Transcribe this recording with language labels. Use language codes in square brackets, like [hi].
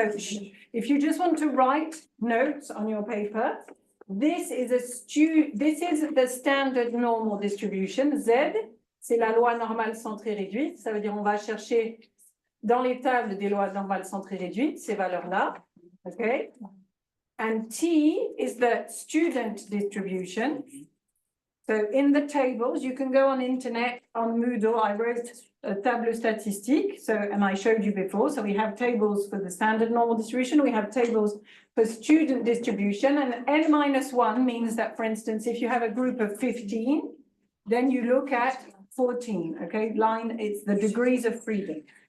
[en] So if you just want to write notes on your paper, this is the standard normal distribution. [fr] Z, c'est la loi normale centrée réduite. Ça veut dire on va chercher dans les tables des lois normales centrées réduites ces valeurs-là. [en] Okay? And T is the student distribution. So in the tables, you can go on internet, on Moodle, I wrote a [fr] tableau statistique, [en] so, and I showed you before, so we have tables for the standard normal distribution, we have tables for student distribution, and n-1 means that, for instance, if you have a group of 15, then you look at 14, okay, line, it's the degrees of freedom.